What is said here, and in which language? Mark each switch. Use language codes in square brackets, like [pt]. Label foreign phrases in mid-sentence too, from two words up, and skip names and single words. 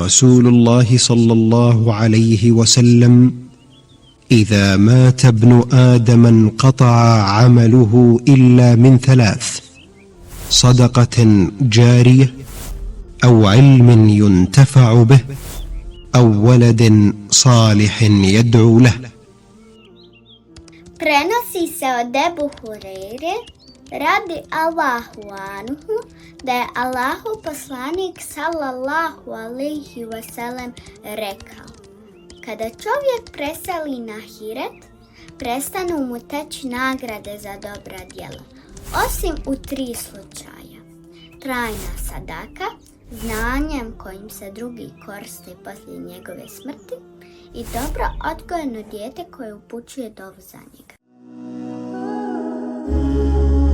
[ar] رسول الله صلى الله عليه وسلم: إذا مات ابن آدم انقطع عمله إلا من ثلاث: صدقة جارية، أو علم ينتفع به، أو ولد صالح يدعو له. [bs] Prenosi se od Ebu Hureyre [ar] رضي الله عنه [bs] da je Allahu poslanik sallallahu [ar] عليه وسلم [bs] rekao: kada čovjek preseli na ahiret, prestanu mu teći nagrade za dobra djela, osim u 3 slučaja: trajna sadaka, znanjem kojim se drugi koriste poslije njegove smrti, i dobro odgojeno dijete koje upućuje dovu za njega.